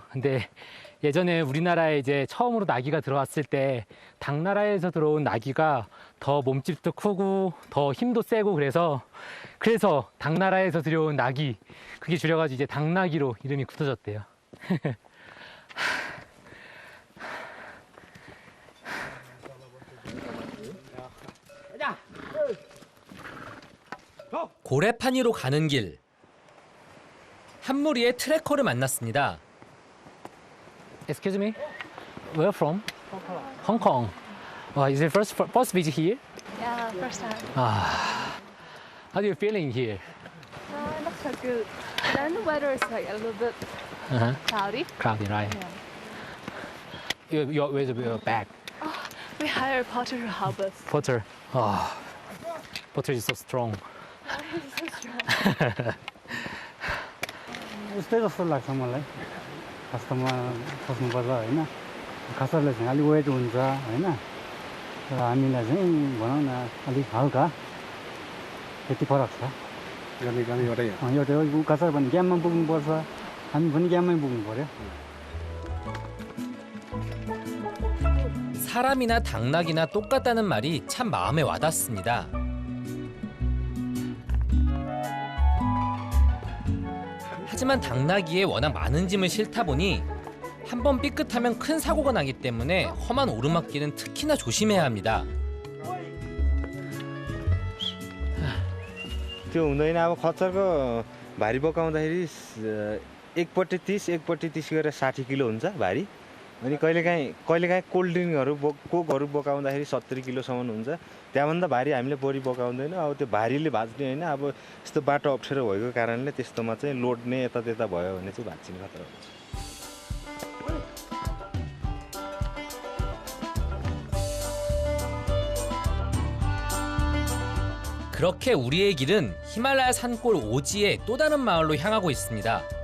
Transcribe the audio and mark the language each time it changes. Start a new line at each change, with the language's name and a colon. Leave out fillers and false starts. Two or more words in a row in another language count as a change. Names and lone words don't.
Korean: 근데 예전에 우리나라에 이제 처음으로 나귀가 들어왔을 때 당나라에서 들어온 나귀가 더 몸집도 크고 더 힘도 세고 그래서 당나라에서 들여온 나귀 그게 줄여가지고 이제 당나귀로 이름이 굳어졌대요. 고래파니로 가는 길. 한 무리의 트래커를 만났습니다.
English: Excuse me, where from? Hong Kong. Is it first visit here? Yeah, first time. How do you feeling here? Not so good. Then the weather is like a little bit cloudy. Cloudy, right? Where's your bag? We hire Potter to help us. Porter. Porter is so strong. He's so strong.
Nepali: उस्तै जस्तो लाग्छ मलाई खासमा खोज्नुपर्छ होइन खासरले चाहिँ अलिक वेट हुन्छ होइन र हामीलाई चाहिँ भनौँ न अलिक हल्का त्यति फरक छ एउटै हो खासर भने ग्याममा पुग्नुपर्छ हामी पनि ग्याममै पुग्नु पर्यो
Korean: 사람이나 당나귀나 똑같다는 말이 참 마음에 와닿습니다. 하지만 당나귀에 워낙 많은 짐을 싣다 보니 한 번 삐끗하면 큰 사고가 나기 때문에 험한 오르막길은 특히나 조심해야 합니다.
Nepali: त्यो हुँदैन अब खच्चरको भारी बोकाउँदाखेरि एकपट्टि 30 एकपट्टि 30 गरेर 60 किलो हुन्छ भारी अनि कहिलेकाहीँ कोल्ड ड्रिङ्कहरू कोकहरू बोकाउँदाखेरि 70 किलोसम्म हुन्छ त्यहाँभन्दा भारी हामीले बोरी बोकाउँदैन अब त्यो भारीले भाँच्ने होइन अब यस्तो बाटो अप्ठ्यारो भएको कारणले त्यस्तोमा चाहिँ लोड्ने यतात्यता भयो भने चाहिँ भाँच्चिने खतरा हुन्छ
Korean: 그렇게 우리의 길은 히말라야 산골 오지의 또 다른 마을로 향하고 있습니다.